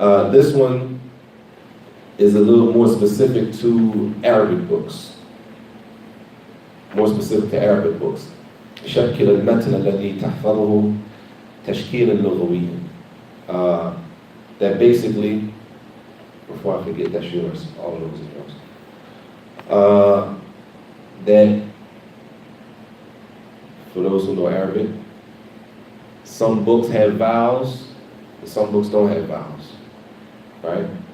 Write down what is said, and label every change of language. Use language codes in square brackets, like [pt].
[en] This one is a little more specific to Arabic books. More specific to Arabic books. [ar] شكل المتن الذي تحفظه تشكيلا لغويا. [en] That basically, before I forget, that's yours. All of those are yours. That, for those who know Arabic, some books have vowels, and some books don't have vowels, right?